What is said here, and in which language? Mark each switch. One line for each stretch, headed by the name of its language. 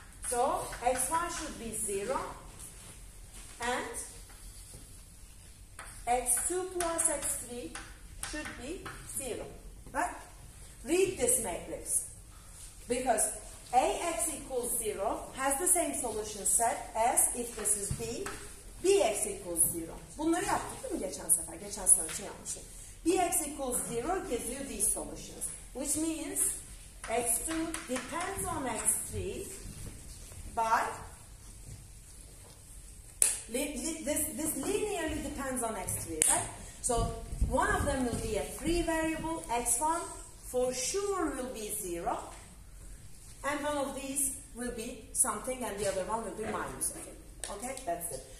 English: So x1 should be 0 and x2 plus x3 should be 0. Right? Read this matrix. Because ax equals 0 has the same solution set as if this is b, bx equals 0.
Turkish: Bunları yaptık değil mi geçen sefer? Geçen sınav için yapmıştık.
English: Bx equals 0 gives you these solutions. Which means x2 depends on x3 by this linearly depends on x3, right? So one of them will be a free variable, x1 for sure will be 0, and one of these will be something and the other one will be minus. Okay, that's it.